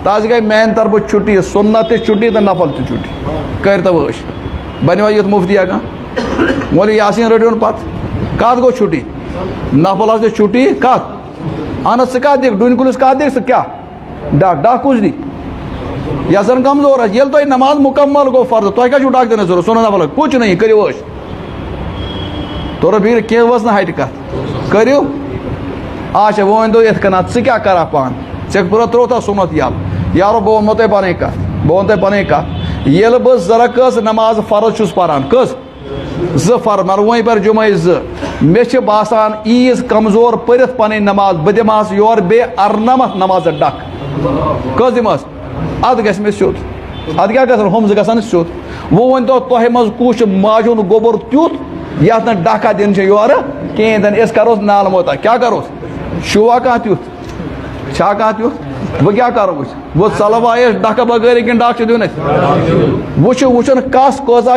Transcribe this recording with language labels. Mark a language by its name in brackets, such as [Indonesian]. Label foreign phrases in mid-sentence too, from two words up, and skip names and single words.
[Kashmiri] تس گٔے میانہِ طرفہٕ چھُٹی سُنت تہِ چھُٹی تہٕ نفل تہِ چھُٹی کٔرۍتو ٲش بنیوا یُتھ مُفتیا کانٛہہ مولوی یاسیٖن رٔٹۍوُن پتہٕ کتھ گوٚو چھُٹی نفلس تہِ چھُٹی کتھ اہن حظ ژٕ کتھ دِکھ ڈوٗنۍ کُلِس کتھ دِکھ ژٕ کیٛاہ ڈکھ کُس دی یس زن کمزور آسہِ ییٚلہِ تۄہہِ نماز مُکمل گوٚو فرض تۄہہِ کیٛاہ چھُو ڈکھ دِنٕچ ضروٗرت سُنت نفل کُچھ نہٕ یہِ کٔرِو ٲش تورٕ بیٖر کینٛہہ ؤژھ نہٕ ہٹہِ کتھ کٔرِو اچھا وۄنۍ ؤنۍتو یِتھ کٔنۍ ژٕ کیٛاہ کرکھ پانہٕ ژےٚ ترٛووتھا سُنت یلہٕ یارو بہٕ ونمو تۄہہِ پنٕنۍ کتھ بہٕ ونہٕ تۄہہِ پنٕنۍ کتھ ییٚلہِ بہٕ زٕ رکٲژ نماز فرض چھُس پران کٔژ زٕ فرض مگر وۄنۍ پَرِ جُمعے زٕ مےٚ چھِ باسان عیٖز کمزور پٔرِتھ پنٕنۍ نماز بہٕ دِمہس یورٕ بیٚیہِ 98 نمازٕ ڈکھ کٔژ دِمہس ادٕ گژھِ مےٚ سیوٚد ادٕ کیٛاہ گژھان ہُم زٕ گژھن سیوٚد وۄنۍ ؤنۍتو تۄہہِ منٛز کُس چھُ ماجہِ ہُنٛد گوٚبُر تیُتھ یتھ نہٕ ڈکھا دِنۍ چھِ یورٕ کِہیٖنۍ تہِ نہٕ أسۍ کروس نالہٕ موتا کیٛاہ کروس چھُوا کانٛہہ تیُتھ چھا کانٛہہ تیُتھ وۄنۍ کیٛاہ کرو أسۍ وۄنۍ ژلوا أسۍ ڈکھٕ بغٲرٕے کِنہٕ ڈکھ چھُ دیُن اَسہِ وۄنۍ چھُ وٕچھُن کس کۭژاہ